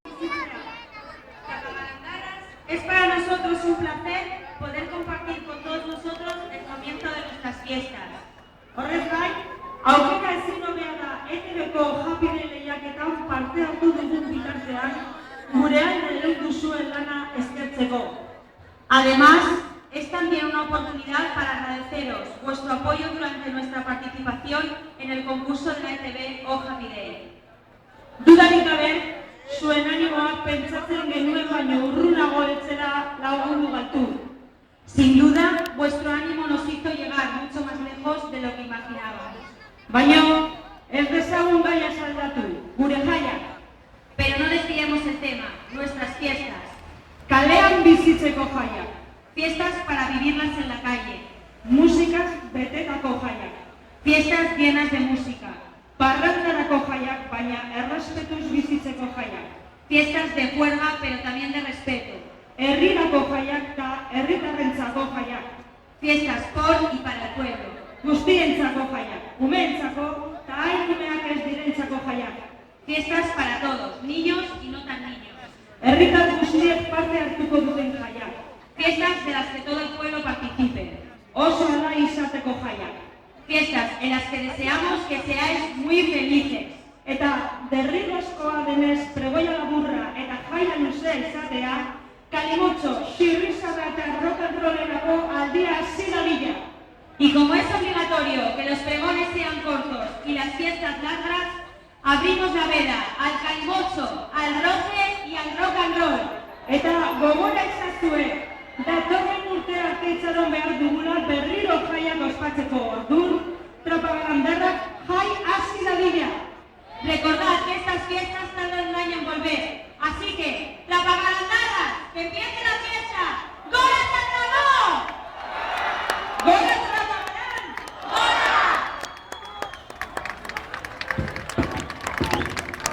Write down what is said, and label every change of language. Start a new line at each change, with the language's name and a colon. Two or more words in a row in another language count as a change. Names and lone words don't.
Spanish: Es para nosotros un placer poder compartir con todos nosotros el comienzo de nuestras fiestas.
Basque: Horrez gain, aukera ezin hobea da ETV-ko Happy Day lehiaketan parte hartu dugun bitartean, gurean ere duzuen lana eskertzeko.
Spanish: Además, es también una oportunidad para agradeceros vuestro apoyo durante nuestra participación en el concurso de la ETV o Happy Day.
Basque: Dudarik gabe, zuen animoak pentsatzen genuen baino urrunago etzera lagundu gaitu.
Spanish: Sin duda, vuestro ánimo nos hizo llegar mucho más lejos de lo que imaginábamos.
Basque: Baina, ez dezagun gaia saldatu, gure jaiak.
Spanish: Pero no desviemos el tema, nuestras fiestas.
Basque: Kalean bizitzeko jaiak.
Spanish: Fiestas para vivirlas en la calle.
Basque: Musikaz betetako jaiak.
Spanish: Fiestas llenas de música.
Basque: Parrandarako jaiak, baina errespetuz bizitzeko jaiak.
Spanish: Fiestas de juerga, pero también de respeto.
Basque: Herrirako jaiak eta herritarrentzako jaiak.
Spanish: Fiestas por y para el pueblo.
Basque: Guztientzako jaiak, umeentzako eta hain ez direntzako jaiak.
Spanish: Fiestas para todos, niños y no tan niños.
Basque: Herritar guztiek parte hartuko duten jaiak.
Spanish: Fiestas de las que todo el pueblo participe.
Basque: Oso alai izateko jaiak.
Spanish: Fiestas en las que deseamos que seáis muy felices.
Basque: Eta derrigozkoa denez pregoia laburra eta jaia luzea izatea, kalimotxo, xirrizara eta
English: rock and rollerako
Basque: aldia hasi dadila.
Spanish: Y como es obligatorio que los pregones sean cortos y las fiestas largas, abrimos la veda al calimocho, al roce y al
English: rock and roll.
Basque: Eta gogora izazue, datorren urte arte itxaron behar dugula berriro jaiak ospatzeko orduan, propagandarrak jai hasi dadila.
Spanish: Recordad que estas fiestas tardan un año en volver. Así que, ¡Trapagandarras! ¡Que empiece la fiesta!
Basque: ¡Gora Sandragó! ¡Gora Trapagarán! ¡Gora!